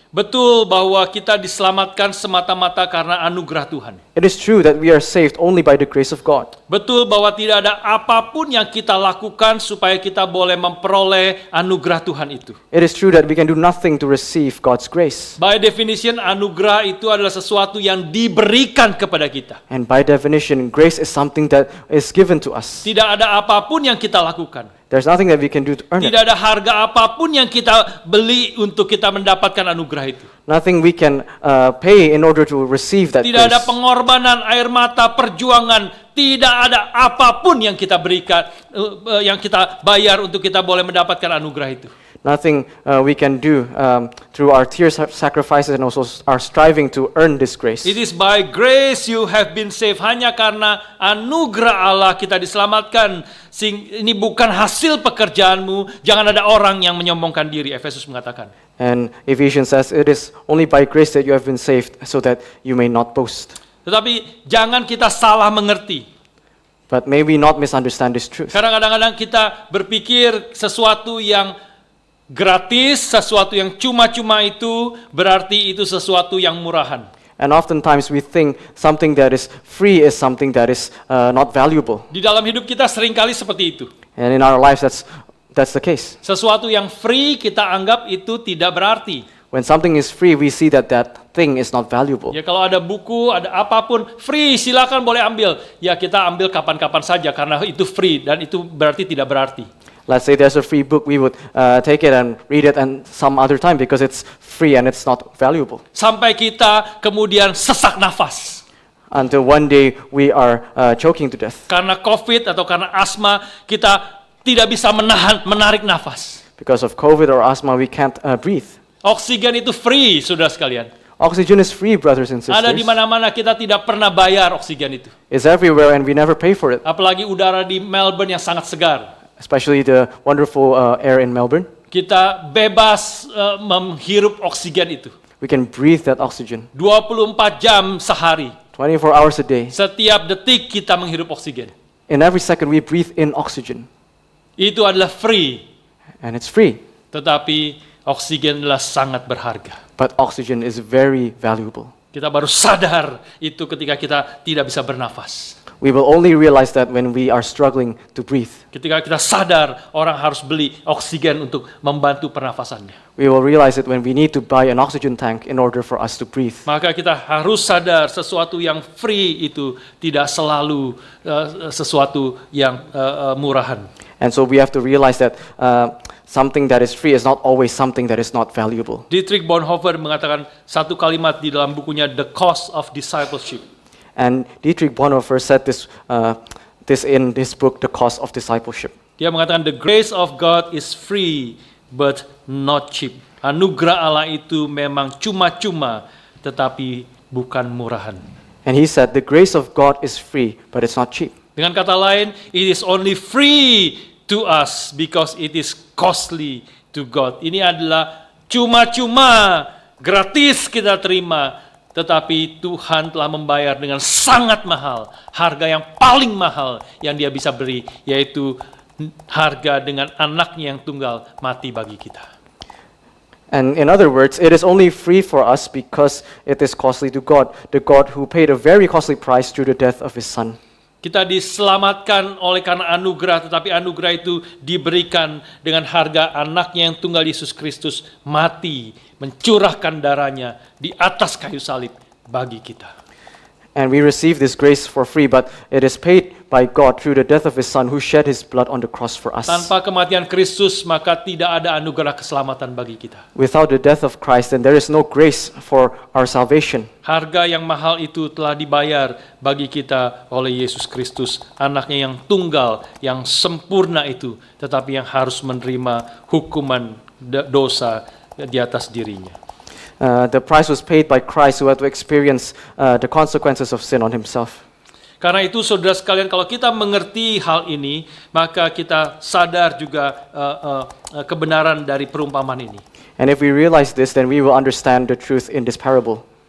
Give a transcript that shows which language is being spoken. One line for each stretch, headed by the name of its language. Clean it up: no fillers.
Indonesian: Betul bahwa kita diselamatkan semata-mata karena anugerah Tuhan.
English: It is true that we are saved only by the grace of God.
Indonesian: Betul bahwa tidak ada apapun yang kita lakukan supaya kita boleh memperoleh anugerah Tuhan itu.
English: It is true that we can do nothing to receive God's grace. By definition,
Indonesian: anugerah itu adalah sesuatu yang diberikan kepada kita.
English: And by definition, grace is something that is given to us.
Indonesian: Tidak ada apapun yang kita lakukan
English: There's nothing that we can do to earn it.
Indonesian: Tidak ada harga apapun yang kita beli untuk kita mendapatkan anugerah itu.
English: Nothing we can pay in order to receive that
Indonesian: Tidak ada
English: grace.
Indonesian: pengorbanan, air mata, perjuangan. Tidak ada apapun yang kita berikan, yang kita bayar untuk kita boleh mendapatkan anugerah itu.
English: Nothing we can do through our tears, sacrifices, and also our striving to earn this grace. It is by grace you have been saved.
Indonesian: Hanya karena anugerah Allah kita diselamatkan. Ini bukan hasil pekerjaanmu. Jangan ada orang yang menyombongkan diri. Efesus mengatakan.
English: And Ephesians says, it is only by grace that you have been saved, so that you may not boast.
Indonesian: Tetapi jangan kita salah mengerti.
English: But may we not misunderstand this truth.
Indonesian: Karena kadang-kadang kita berpikir sesuatu yang gratis, sesuatu yang cuma-cuma itu berarti itu sesuatu yang murahan.
English: And oftentimes we think something that is free is something that is not valuable.
Indonesian: Di dalam hidup kita seringkali seperti itu.
English: And in our lives, that's the case.
Indonesian: Sesuatu yang free kita anggap itu tidak berarti.
English: When something is free, we see that that thing is not valuable.
Indonesian: Ya kalau ada buku, ada apapun free, silakan boleh ambil. Ya kita ambil kapan-kapan saja karena itu free dan itu berarti tidak berarti.
English: Let's say there's a free book, we would take it and read it and some other time because it's free and it's not valuable.
Indonesian: Sampai kita kemudian sesak nafas.
English: Until one day we are choking to death.
Indonesian: Karena COVID atau karena asma, kita tidak bisa menarik nafas.
English: Because of COVID or asthma, we can't breathe.
Indonesian: Oksigen itu free, saudara sekalian.
English: Oxygen is free, brothers and
Indonesian: Ada di
English: sisters.
Indonesian: mana-mana, kita tidak pernah bayar oksigen itu.
English: It's everywhere and we never pay for it.
Indonesian: Apalagi udara di Melbourne yang sangat segar.
English: Especially the wonderful air in Melbourne.
Indonesian: Kita bebas menghirup oksigen itu.
English: We can breathe that oxygen
Indonesian: 24 jam sehari.
English: 24 hours a day.
Indonesian: Setiap detik kita menghirup oksigen.
English: In every second we breathe in oxygen.
Indonesian: Itu adalah free.
English: And it's free.
Indonesian: Tetapi oksigen adalah sangat berharga.
English: But oxygen is very valuable.
Indonesian: Kita baru sadar itu ketika kita tidak bisa bernafas.
English: We will only realize that when we are struggling to breathe.
Indonesian: Ketika kita sadar orang harus beli oksigen untuk membantu pernafasannya.
English: We will realize it when we need to buy an oxygen tank in order for us to breathe.
Indonesian: Maka kita harus sadar sesuatu yang free itu tidak selalu sesuatu yang murahan.
English: And so we have to realize that something that is free is not always something that is not valuable.
Indonesian: Dietrich Bonhoeffer mengatakan satu kalimat di dalam bukunya The Cost of Discipleship.
English: And Dietrich Bonhoeffer said this in this book, The Cost of Discipleship.
Indonesian: Dia mengatakan
English: the grace of God is free but not cheap.
Indonesian: Anugerah Allah itu memang cuma-cuma tetapi bukan murahan.
English: And he said the grace of God is free but it's not cheap.
Indonesian: Dengan kata lain,
English: it is only free to us because it is costly to God.
Indonesian: Ini adalah cuma-cuma, gratis kita terima, tetapi Tuhan telah membayar dengan sangat mahal, harga yang paling mahal yang Dia bisa beri, yaitu harga dengan anaknya yang tunggal mati bagi kita.
English: And in other words, it is only free for us because it is costly to God, the God who paid a very costly price through the death of His Son.
Indonesian: Kita diselamatkan oleh karena anugerah, tetapi anugerah itu diberikan dengan harga anaknya yang tunggal Yesus Kristus mati, mencurahkan darahnya di atas kayu salib bagi kita.
English: And we receive this grace for free, but it is paid by God through the death of His Son who shed His blood on the cross for us.
Indonesian: Tanpa kematian Kristus, maka tidak ada anugerah keselamatan bagi kita.
English: Without the death of Christ, then there is no grace for our salvation.
Indonesian: Harga yang mahal itu telah dibayar bagi kita oleh Yesus Kristus, anaknya yang tunggal, yang sempurna itu, tetapi yang harus menerima hukuman dosa di atas dirinya.
English: The price was paid by Christ who had to experience the consequences of sin on Himself.
Indonesian: Karena itu saudara sekalian, kalau kita mengerti hal ini, maka kita sadar juga kebenaran dari perumpamaan ini.
English: And if we realize this, then we will understand the truth in this parable.